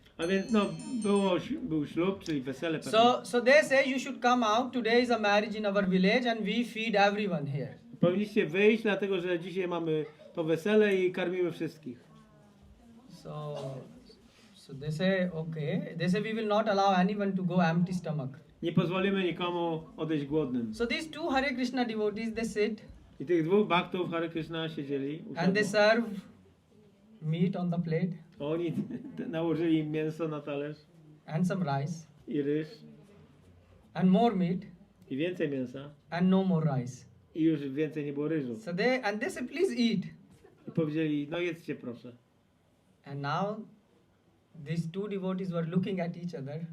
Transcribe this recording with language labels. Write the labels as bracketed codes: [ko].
[pl] A więc był ślub, czyli wesele pewnie. [en] So they say you should come out. Today is a marriage in our village and we feed everyone here. [pl] Powinniście wyjść, dlatego że dzisiaj mamy to wesele i karmimy wszystkich. [en] So they say, okay. They say we will not allow anyone to go empty stomach. [pl] Nie pozwolimy nikomu odejść głodnym. [en] So these two Hare Krishna devotees, they sit. [pl] I tych dwóch bhaktów Hare Krishna siedzieli. [en] And they serve meat on the plate. [pl] Oni nałożyli im mięso na talerz. [en] And some rice. [pl] I ryż. [en] And more meat. [pl] I więcej mięsa. [en] And no more rice. [pl] I już więcej nie było ryżu. [en] So they say, please eat. [pl] I powiedzieli, no jedzcie proszę. [en] And now these two devotees were looking at each other.